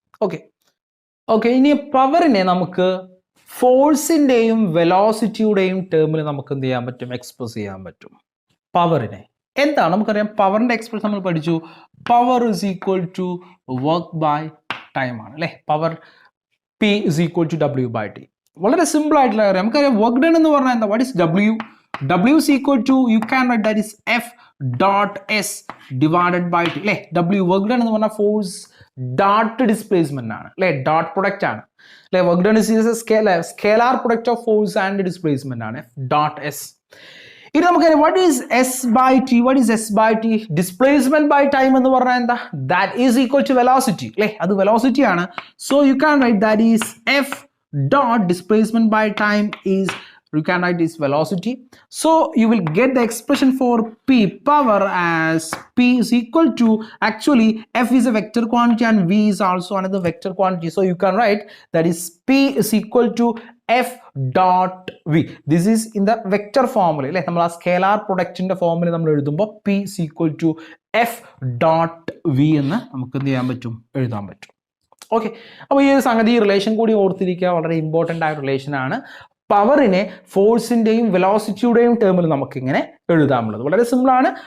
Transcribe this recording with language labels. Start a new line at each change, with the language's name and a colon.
Malayalam: Okay. ഇനി പവറിനെ നമുക്ക് ഫോഴ്സിന്റെയും വെലോസിറ്റിയുടെയും ടേമിൽ നമുക്ക് എന്ത് ചെയ്യാൻ പറ്റും? എക്സ്പ്രസ് ചെയ്യാൻ പറ്റും. പവറിനെ എന്താണ്? നമുക്കറിയാം പവറിന്റെ എക്സ്പ്രഷൻ നമ്മൾ പഠിച്ചു. Power is equal to work by time ആണ് അല്ലെ. Power P is equal to W by T. വളരെ സിമ്പിൾ ആയിട്ടുള്ള കാര്യം. നമുക്കറിയാം വർക്ക് ഡൺ എന്ന് പറഞ്ഞാൽ എന്താ?
English: What is W? W is equal to, you can write that is F dot S divided by T.
Malayalam: അല്ലേ, W work done എന്ന് പറഞ്ഞാൽ ഫോഴ്സ് ഡോട്ട് ഡിസ്പ്ലേസ്മെന്റ് ആണ് അല്ലേ, ഡോട്ട് പ്രൊഡക്റ്റ് ആണ് അല്ലേ.
English: Work done is scalar product of force and displacement ആണ് dot S.
Malayalam: ഇനി നമുക്ക് what is S by T, what is S by T, displacement by time എന്ന് പറഞ്ഞാൽ എന്താ,
English: that is equal to velocity
Malayalam: അല്ലേ, അത് വെലോസിറ്റി ആണ്.
English: So you can write that is F dot displacement by time is, you can write this velocity. So you will get the expression for P power as P is equal to, actually F is a vector quantity and V is also another vector quantity. So you can write that is P is equal to F dot V. This is in the vector formula.
Malayalam: Like നമ്മൾ ആ scalar പ്രൊഡക്റ്റിന്റെ formula നമ്മൾ എഴുതുമ്പോൾ
English: P is equal to F dot V
Malayalam: എന്ന് നമുക്ക് എന്ത് ചെയ്യാൻ പറ്റും, എഴുതാൻ പറ്റും. ഓക്കെ, അപ്പോൾ ഈ ഒരു സംഗതി, ഈ റിലേഷൻ കൂടി ഓർത്തിരിക്കുക, വളരെ ഇമ്പോർട്ടൻ്റ് ആയ റിലേഷൻ ആണ്. പവറിനെ ഫോഴ്സിൻ്റെയും വെലോസിറ്റിയുടെയും ടേമിൽ നമുക്കിങ്ങനെ എഴുതാമുള്ളത് വളരെ സിമ്പിൾ ആണ്.